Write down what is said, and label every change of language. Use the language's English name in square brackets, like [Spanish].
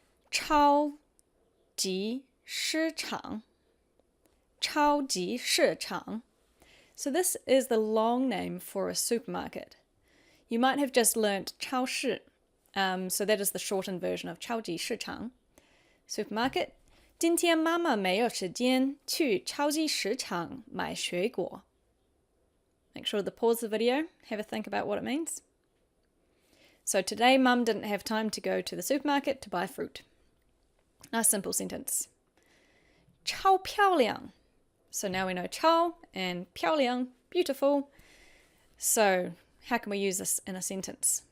[Chinese] 超级市场. 超级市场. [English] So this is the long name for a supermarket. You might have just learnt 超市, so that is the shortened version of 超级市场. Supermarket. [Chinese] 今天妈妈没有时间去超级市场买水果. [English] Make sure to pause the video, have a think about what it means. So today Mum didn't have time to go to the supermarket to buy fruit. Nice simple sentence. [Chinese] 超漂亮. [English] So now we know 超and 漂亮, beautiful. So how can we use this in a sentence?